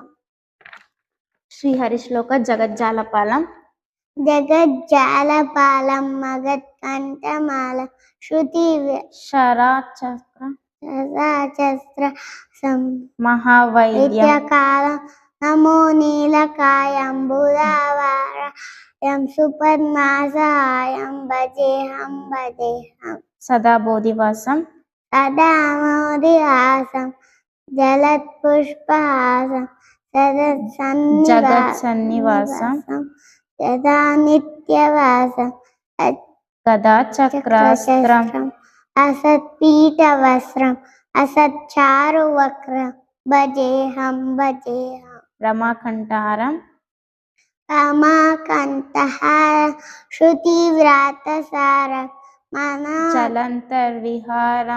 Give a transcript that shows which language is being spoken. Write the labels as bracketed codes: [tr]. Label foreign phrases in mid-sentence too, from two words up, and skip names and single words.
[sa] శ్రీహరి శ్లోక జగజ్జాలపాలం జగజ్జాలపాలం మగత్కంఠమాలం శృతి శరాచక్ర శస్త్ర మహావైద్యం విద్యకాలం ನಮೋ ನೀಲಕಾಯಂಬುಧಾವರಾಯಂ ಸುಪದ್ಮಾಸಹಾಯಂ ಭಜೇಹಂ ಭಜೇಹಂ ಸದಾ ಬೋಧಿವಾಸಂ ಸದಾ ಮೋದಿಹಾಸಂ ಜಲತ್ಪುಷ್ಪಹಾಸಂ ಜಗತ್ಸನ್ನಿವಾಸಂ ಯದಾ ನಿತ್ಯವಾಸಂ ಗದಾ ಚಕ್ರಾಸ್ತ್ರಂ असत्पीठवस्त्रम् असच्चारुवक्त्रं भजेऽहं भजेऽहं ರಮಾಕಂಠಹಾರಂ रमाकान्तहारं श्रुतिव्रातसारं ಚಲಂತರ್ವಿಹಾರಂ